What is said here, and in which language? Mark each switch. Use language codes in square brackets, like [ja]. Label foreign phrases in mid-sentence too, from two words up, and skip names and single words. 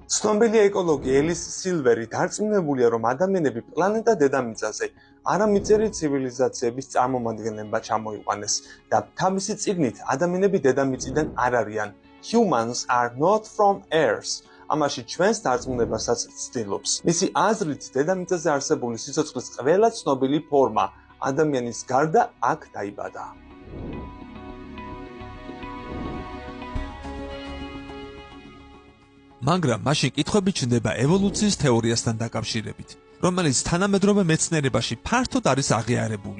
[ka] ცნობილი ეკოლოგი ელის სილვერი დარწმუნებულია, რომ ადამიანები პლანეტა დედამიწაზე არამიწერი ცივილიზაციების წარმომადგენლად ჩამოიყვანეს და თავისი წიგნით ადამიანები დედამიწიდან არ არიან. [en] Humans are not from Earth. [ka] ამაში ჩვენს დარწმუნებასაც ცდილობს. მისი აზრით, დედამიწაზე არსებული სიცოცხლის ყველა ცნობილი ფორმა ადამიანის გარდა აქ დაიბადა. მაგრამ მაშინ კითხვები ჩნდება ევოლუციის თეორიასთან დაკავშირებით, რომელიც თანამედროვე მეცნიერებაში ფართოდ არის აღიარებული.